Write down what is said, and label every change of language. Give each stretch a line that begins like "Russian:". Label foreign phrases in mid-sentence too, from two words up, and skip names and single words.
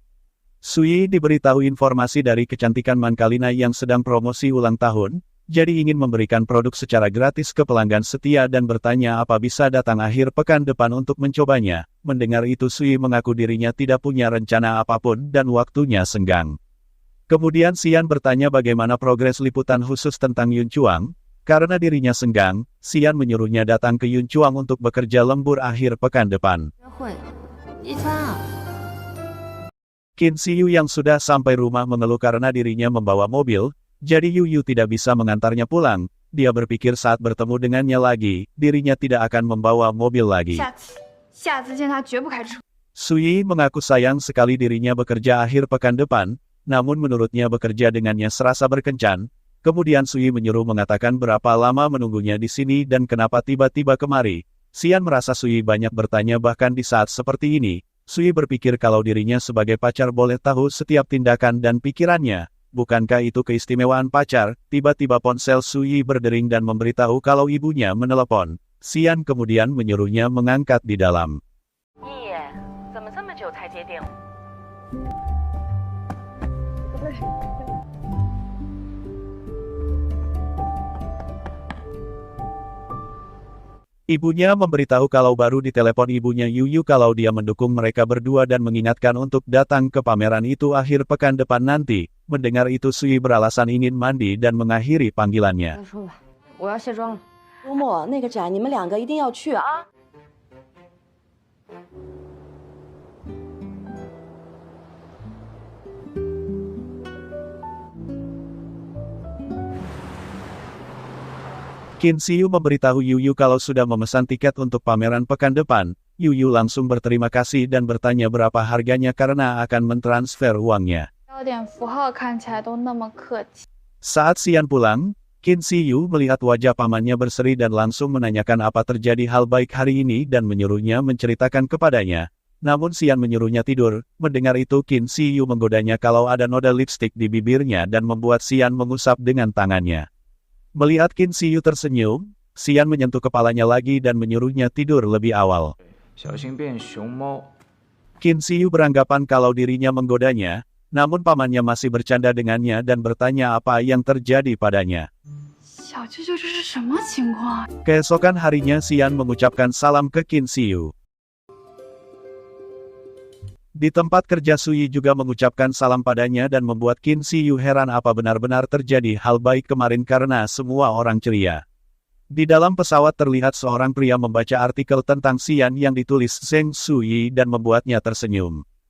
Indonesian: Suyi diberitahu informasi dari kecantikan Mankalina yang sedang promosi ulang tahun, jadi ingin memberikan produk secara gratis ke pelanggan setia dan bertanya apa bisa datang akhir pekan depan untuk mencobanya. Mendengar itu Suyi mengaku dirinya tidak punya rencana apapun dan waktunya senggang. Kemudian Xian bertanya bagaimana progres liputan khusus tentang Yun Chuang. Karena dirinya senggang, Xian menyuruhnya datang ke Yun Chuang untuk bekerja lembur akhir pekan depan.
Chinese: 约会，一餐啊。
Indonesian: Qin Ziyu yang sudah sampai rumah mengeluh karena dirinya membawa mobil, jadi Yu Yu tidak bisa mengantarnya pulang. Dia berpikir saat bertemu dengannya lagi, dirinya tidak akan membawa mobil lagi.
Chinese: 下次见他绝不开车。
Indonesian: Suyi mengaku sayang sekali dirinya bekerja akhir pekan depan, namun menurutnya bekerja dengannya serasa berkencan. Kemudian Suyi menyuruh mengatakan berapa lama menunggunya di sini dan kenapa tiba-tiba kemari. Xian merasa Suyi banyak bertanya bahkan di saat seperti ini. Sui berpikir kalau dirinya sebagai pacar boleh tahu setiap tindakan dan pikirannya. Bukankah itu keistimewaan pacar? Tiba-tiba ponsel Sui berdering dan memberitahu kalau ibunya menelepon. Xian kemudian menyuruhnya mengangkat di dalam.
Chinese: 你怎么这么久才接电话？
Indonesian: Ibunya memberitahu kalau baru ditelepon ibunya Yuyu kalau dia mendukung mereka berdua dan mengingatkan untuk datang ke pameran itu akhir pekan depan nanti. Mendengar itu Sui beralasan ingin mandi dan mengakhiri panggilannya.
Chinese: 说吧，我要卸妆了。周末那个展你们两个一定要去啊！
Indonesian: Qin Xiu memberitahu Yuyu kalau sudah memesan tiket untuk pameran pekan depan. Yuyu langsung berterima kasih dan bertanya berapa harganya karena akan mentransfer uangnya.
Chinese: 标点符号看起来都那么客气。
Indonesian: Saat Xian pulang, Qin Xiu melihat wajah pamannya berseri dan langsung menanyakan apa terjadi hal baik hari ini dan menyuruhnya menceritakan kepadanya. Namun Xian menyuruhnya tidur. Mendengar itu Qin Xiu menggodanya kalau ada noda lipstik di bibirnya dan membuat Xian mengusap dengan tangannya. Melihat Qin Xiu tersenyum, Xian menyentuh kepalanya lagi dan menyuruhnya tidur lebih awal.
Chinese: 小心变熊猫。
Indonesian: Qin Xiu beranggapan kalau dirinya menggodanya, namun pamannya masih bercanda dengannya dan bertanya apa yang terjadi padanya.
Chinese: 小舅舅这是什么情况？
Indonesian: Keesokan harinya Xian mengucapkan salam ke Qin Xiu. Di tempat kerja Sui juga mengucapkan salam padanya dan membuat Qin Xiu heran apa benar-benar terjadi hal baik kemarin karena semua orang ceria. Di dalam pesawat terlihat seorang pria membaca artikel tentang Xian yang ditulis Zheng Sui dan membuatnya tersenyum.